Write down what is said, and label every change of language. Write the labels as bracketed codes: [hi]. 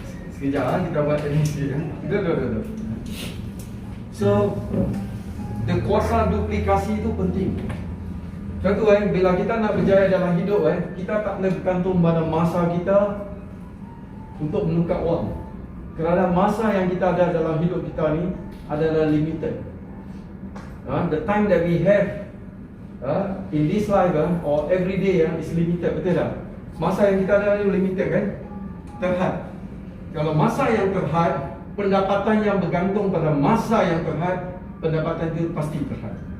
[ms] Sekejap kita buat ini sikit. Dah. So, kuasa duplikasi itu penting. Contoh bila kita nak berjaya dalam hidup kita tak boleh bergantung pada masa kita untuk menukar wang. Kerana masa yang kita ada dalam hidup kita ni adalah limited. [en] The time that we have in this life or every day is limited, [ms] betul tak? Masa yang kita ada ni limited kan? Terhad. Kalau masa yang terhad, pendapatan yang bergantung pada masa yang terhad, pendapatan itu pasti terhad.